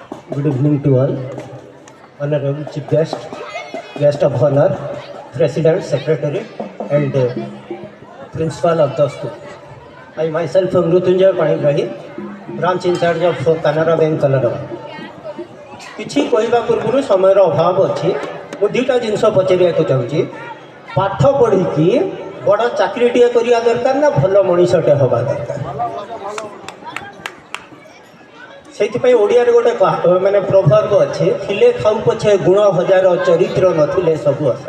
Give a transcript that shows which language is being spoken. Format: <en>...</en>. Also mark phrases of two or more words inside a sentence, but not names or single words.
<en>Good evening to all. Honorable Chief Guest, Guest of Honor, President, Secretary, and Principal of the school. I myself am Mrutyunjay Panigrahi, Branch in charge of Canara Bank, Canada.</en> <or>କିଛି କହିବା ପୂର୍ବରୁ ସମୟର ଅଭାବ ଅଛି। ମୁଁ ଦୁଇଟା ଜିନିଷ ପଚାରିବାକୁ ଚାହୁଁଛି। ପାଠ ପଢ଼ିକି ବଡ଼ ଚାକିରିଟିଏ କରିବା ଦରକାର ନା ଭଲ ମଣିଷଟେ ହେବା ଦରକାର? ସେଇଥିପାଇଁ ଓଡ଼ିଆରେ ଗୋଟେ ମାନେ ପ୍ରଭର୍ବ ଅଛି, ଥିଲେ ଖାଉ ପଛେ ଗୁଣ ହଜାର, ଚରିତ୍ର ନଥିଲେ ସବୁ ଆଶା।</or>